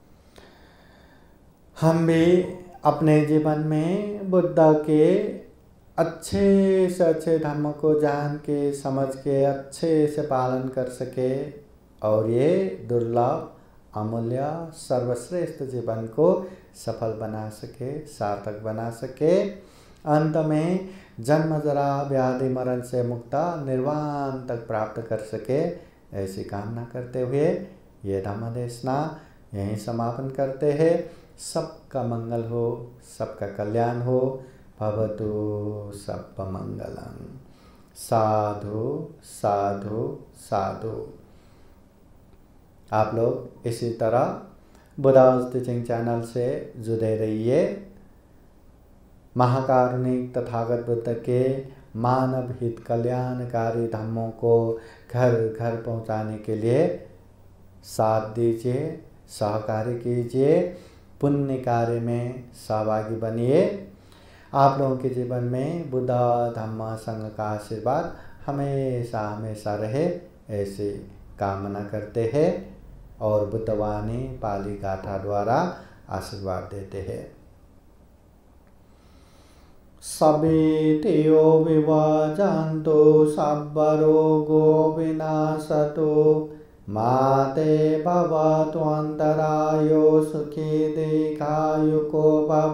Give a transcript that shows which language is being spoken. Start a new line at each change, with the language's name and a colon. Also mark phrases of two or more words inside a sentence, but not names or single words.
Hindi: हम भी अपने जीवन में बुद्ध के अच्छे से अच्छे धर्म को जान के समझ के अच्छे से पालन कर सके और ये दुर्लभ अमूल्य सर्वश्रेष्ठ जीवन को सफल बना सके, सार्थक बना सके। अंत में जन्म जरा व्याधि मरण से मुक्त निर्वाण तक प्राप्त कर सके, ऐसी कामना करते हुए ये धम्म देशना यहीं समापन करते हैं। सबका मंगल हो, सबका कल्याण हो।
Sanskrit: भवतु सर्वमंगलम्।
Hindi: साधु साधु साधु। आप लोग इसी तरह बुद्धास टीचिंग चैनल से जुड़े रहिए। महाकारुणिक तथागत बुद्ध के मानव हित कल्याणकारी धम्मों को घर घर पहुंचाने के लिए साथ दीजिए, सहकार्य कीजिए, पुण्य कार्य में सहभागी बनिए। आप लोगों के जीवन में बुद्ध धम्म संघ का आशीर्वाद हमेशा हमेशा रहे, ऐसी कामना करते हैं और बुद्धवाणी पाली गाथा द्वारा आशीर्वाद देते हैं।
Pali: सभेतियो विवाजान्तो सब्बरोगो विनाशतो माते भवत्वन्तरायो सुखी दीर्घायुको भव।